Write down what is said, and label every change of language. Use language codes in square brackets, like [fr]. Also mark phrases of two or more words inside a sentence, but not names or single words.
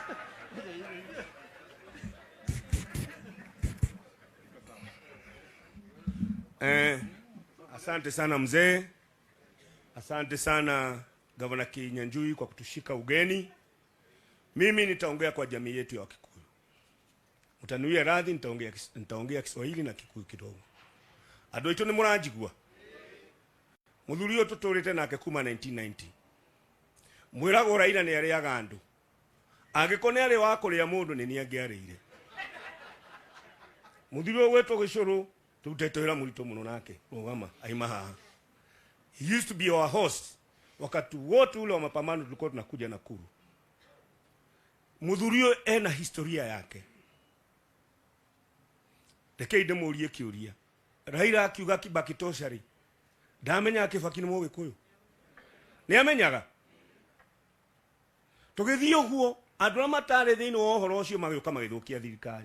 [sw] Asante sana mzee. Asante sana Gavana Kinyanjui kwa kutushika ugeni. Mimi nitaongea kwa jamii yetu ya Wakikuyu. Mtanuia radhi, nitaongea Kiswahili na Kikuyu kidogo. [ki] Andũ aitũ nĩ mũranjigua. Mũthuri ũyũ tũtũrĩte nake kuma 1990. Mwĩragwo Raila nĩ arĩaga andũ. Angĩkorwo nĩ arĩ wa kũrĩa mũndũ nĩ angĩarĩire. Mũthuri ũyũ wetwo Gĩcũrũ tũrutĩte wĩra mũritũ mũno nake. Rũgama aima haha. [en] He used to be our host. [sw] Wakati wote ule wa mapambano tulikuwa tunakuja Nakuru. [ki] Mũthuri ũyũ ena historia yake. Reke ndĩmũrie kĩũria. Raila akiuga Kibaki toshari. Ndamenya Kibaki nĩ Mũgĩkũyũ. Nĩ amenyaga. Tũgĩthiĩ ũguo, andũ arĩa matarĩ thĩinĩ wa ũhoro ũcio magĩũka magĩthũkia thirikari.